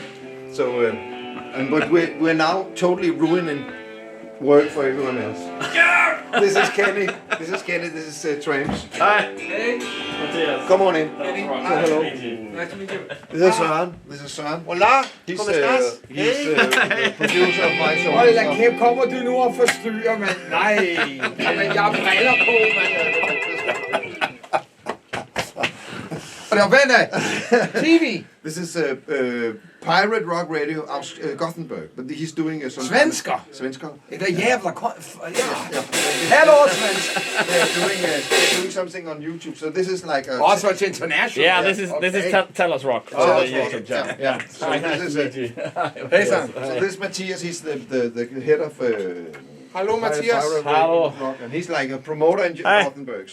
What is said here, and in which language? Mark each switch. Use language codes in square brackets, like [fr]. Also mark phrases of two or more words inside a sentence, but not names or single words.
[en] So, but we're now totally ruining work for everyone else. This is Kenny. This is Tramps. Hi. Hey. Mathias. Come on in. Kenny. Say hello. Nice to meet you. This is Søren. [es] Hola, [en] He's [es] ¿cómo estás? [en] the producer of my show. [da] Hold da kæft, kommer du nu og forstyrrer, mand? Nej, jamen, jeg har briller på, mand. Og vent da, TV. [en] This is Pirate Rock Radio aus Gothenburg, but he's doing some [da] Svensker. Svensker. Det er jævla Hello, svensk. [en] They're doing something on YouTube. So this is like a. Also, it's international. Yeah, this is Tell Us Rock. Oh, the YouTube channel. Yeah. So this is Hey, son. so this Matthias, he's the head of. [da] Hallo, Mathias. [en] Pirate Hello. Radio Rock, and he's like a promoter in Gothenburg.